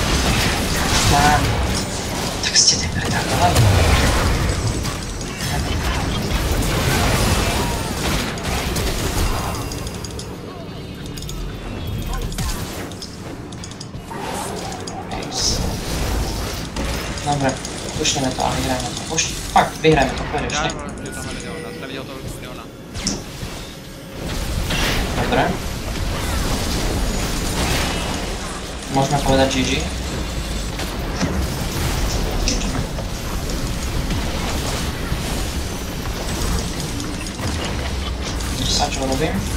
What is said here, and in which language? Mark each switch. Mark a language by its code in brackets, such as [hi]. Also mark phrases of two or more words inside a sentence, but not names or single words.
[sk] Tak ste tak retardovali. Dobre, pušneme to a vyhrajeme to. Fakt, vyhrajeme to, pôjdeš, [cs] Já ne? že tamhle Leona, jsi neviděl toho Leona. [sk] Dobre. Môžeme povedať GG. Čo robím?